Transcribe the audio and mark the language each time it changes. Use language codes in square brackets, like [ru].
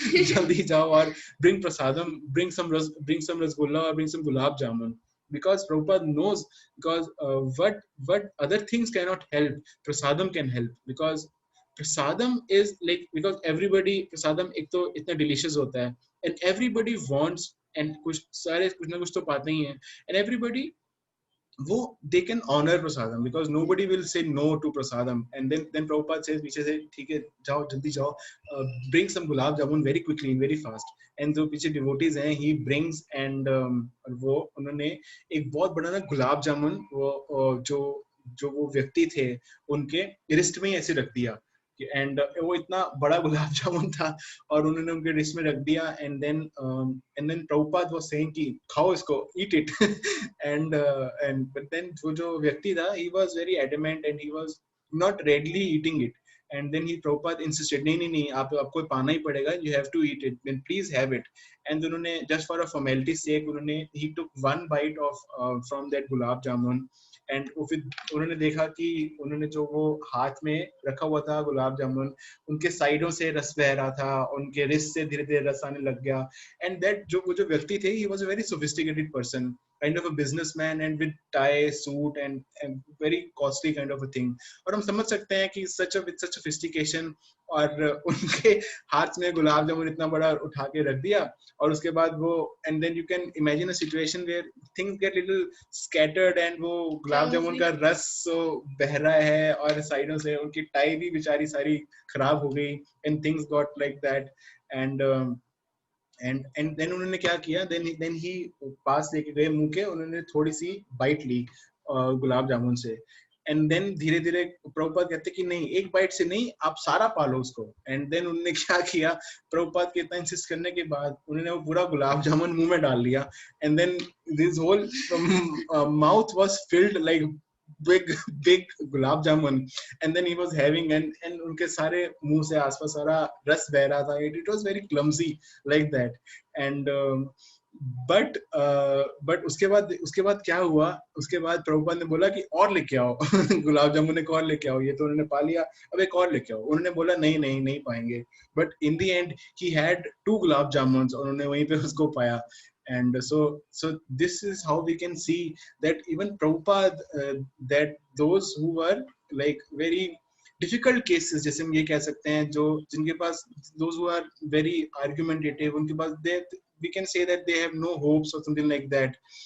[hi] जल्दी जाओ और [en] bring prasadam, bring some rasgulla or bring some gulab jamun, because Prabhupada knows, because what other things cannot help, prasadam can help, because prasadam is like, because everybody prasadam [hi] एक तो इतना delicious होता है, [en] and everybody wants, and [hi] कुछ सारे कुछ ना कुछ तो पाते ही हैं, [en] and everybody वो they can honor prasadam, because nobody will say no to prasadam. And then Prabhupada says [hi] पीछे से ठीक है जाओ जल्दी जाओ, [en] bring some gulab jamun very quickly and very fast. [hi] And जो पीछे devotees हैं [en] he brings, [hi] and वो उन्होंने एक बहुत बड़ा ना गुलाब जामुन वो जो वो व्यक्ति थे उनके रिस्ट में ही ऐसे रख दिया, एंड वो इतना बड़ा गुलाब जामुन था और उन्होंने उनके डिश में रख दिया. [en] and then Prabhupada was saying कि [hi] खाओ इसको, [en] Eat it. And but then [hi] वो जो व्यक्ति था [en] He was very adamant and he was not readily eating it. And then he Prabhupada insisted, [hi] नहीं आपको पाना ही पड़ेगा, [en] You have to eat it, then please have it. And उन्होंने just for a formality sake उन्होंने he took one bite of from that gulab jamun. [hi] And फिर उन्होंने देखा कि उन्होंने जो वो हाथ में रखा हुआ था गुलाब जामुन, उनके साइडों से रस बह रहा था, उनके रिस्ट से धीरे धीरे रस आने लग गया. [en] and that [hi] वो जो व्यक्ति थे, [en] He was a very sophisticated person, kind of a businessman and with tie, suit and very costly kind of a thing. [hi] और हम समझ सकते हैं कि [en] with such sophistication, [hi] और उनके हाथ में गुलाब जामुन इतना बड़ा उठा के रख दिया, और उसके बाद वो, [en] and then you can imagine a situation where things get little scattered, [hi] and वो गुलाब जामुन का रस बह रहा है और साइडों से उनकी टाई भी बेचारी सारी खराब हो गई, [en] and things got like that. [hi] and then उन्होंने क्या किया, then he पास लेके गए मुंह के, उन्होंने थोड़ी सी बाइट ली गुलाब जामुन से. एंड देन धीरे धीरे प्रभुपाद कहते कि नहीं, एक बाइट से नहीं, आप सारा पालो उसको. एंड देन उन्होंने क्या किया, प्रभुपाद के इतना इंसिस्ट करने के बाद उन्होंने वो पूरा गुलाब जामुन मुंह में डाल लिया. [en] and then this whole mouth was filled like big gulab jamun, and then he was having, and [hi] उनके सारे मुंह से आसपास सारा रस बह रहा था. [en] It was very clumsy like that. [hi] And but उसके बाद क्या हुआ, उसके बाद प्रभुपाद ने बोला कि और लेके आओ गुलाब जामुन एक और लेके आओ, ये तो उन्होंने पा लिया, अब एक और लेके आओ. उन्होंने बोला नहीं पाएंगे. [en] but in the end he had 2 [hi] gulab jamun, उन्होंने वहीं पे उसको पाया. [en] And so this is how we can see that even Prabhupada, that those who were like very difficult cases, [hi] जैसे हम ये कह सकते हैं, जो जिनके पास, [en] those who are very argumentative, उनके पास we can say that they have no hopes or something like that.